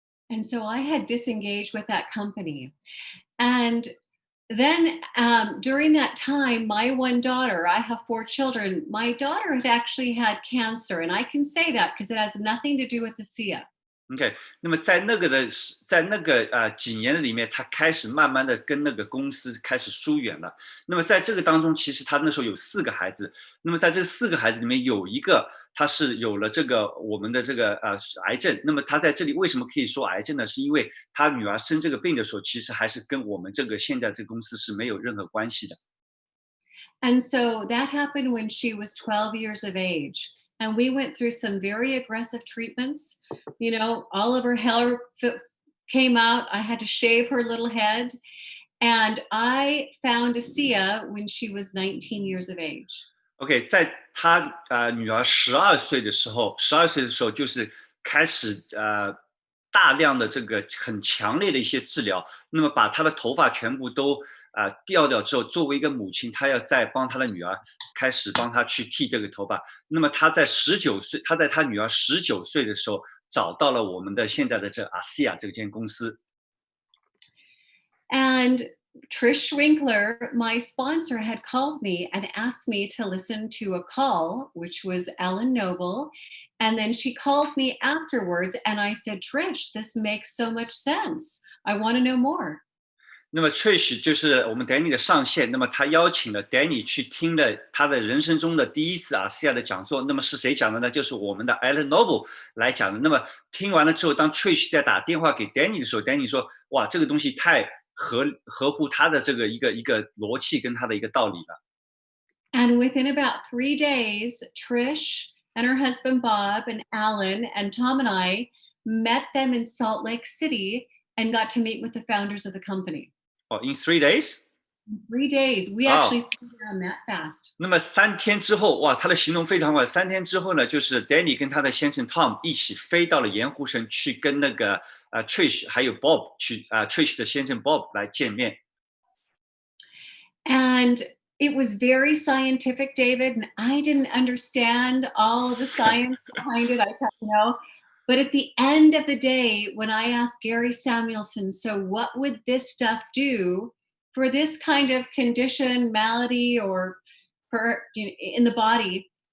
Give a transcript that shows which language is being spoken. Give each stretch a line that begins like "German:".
English: And so I had disengaged with that company. And then during that time, my one daughter, I have 4 children, my daughter had actually had cancer. And I can say that because it has nothing to do with ASEA.
Chinese: OK， 那么在那个几年的里面，他开始慢慢的跟那个公司开始疏远了。那么在这个当中，其实他那时候有4个孩子。那么在这4个孩子里面，有一个他是有了这个我们的这个癌症。那么他在这里为什么可以说癌症呢？是因为他女儿生这个病的时候，其实还是跟我们这个现在这个公司是没有任何关系的。
English: And so that happened when she was 12 years of age. And we went through some very aggressive treatments. You know, all of her hair came out. I had to shave her little head. And I found ASEA when she was 19 years of age.
Chinese: OK， 在他女儿12岁的时候就是开始大量的这个很强烈的一些治疗，那么把她的头发全部都掉之后，作为一个母亲，她要再帮她的女儿开始帮她去剃这个头发。那么她在19岁，她在她女儿19岁的时候找到了我们的现在的这ASEA这间公司。
English: And Trish Winkler, my sponsor, had called me and asked me to listen to a call, which was Ellen Noble. And then she called me afterwards and I said, Trish, this makes so much sense. I want to know more.
Chinese: 那么 Trish 就是我们 Deni 的上线，那么他邀请了 Deni 去听了他的人生中的第一次ASEA的讲座。那么是谁讲的呢？就是我们的 Ellen Noble 来讲的。那么听完了之后，当 Trish 在打电话给 Deni 的时候 ，Deni 说：“哇，这个东西太合乎他的这个一个逻辑跟他的一个道理了。”
English: And within about 3 days, Trish and her husband Bob and Alan and Tom and I met them in Salt Lake City and got to meet with the founders of the company. Oh, in 3 days? In 3 days. We actually flew down that fast.
Chinese: 那么3天之后，哇，他的行动非常快。3天之后呢，就是 Deni 跟他的先生 Tom 一起飞到了盐湖城，去跟那个Trish 还有 Bob 去Trish 的先生 Bob 来见面。
English: And it was very scientific, David, and I didn't understand all of the science behind it. I thought, you know. But at the end of the day, when I asked Gary Samuelson, so what would this stuff do for this kind of condition, malady, or for in the body?